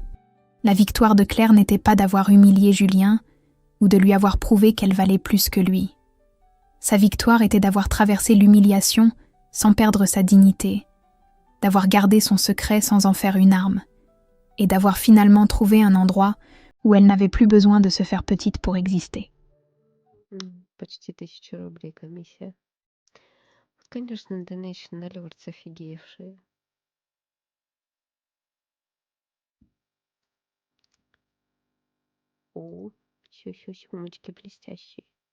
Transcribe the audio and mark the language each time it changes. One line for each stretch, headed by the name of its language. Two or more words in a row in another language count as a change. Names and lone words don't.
French: La victoire de Claire n'était pas d'avoir humilié Julien ou de lui avoir prouvé qu'elle valait plus que lui. Sa victoire était d'avoir traversé l'humiliation sans perdre sa dignité, d'avoir gardé son secret sans en faire une arme, et d'avoir finalement trouvé un endroit où elle n'avait plus besoin de se faire petite pour exister.
Russian: Почти 1000 рублей комиссия. Конечно, Donation Alerts офигевшие. О, все сумочки блестящие.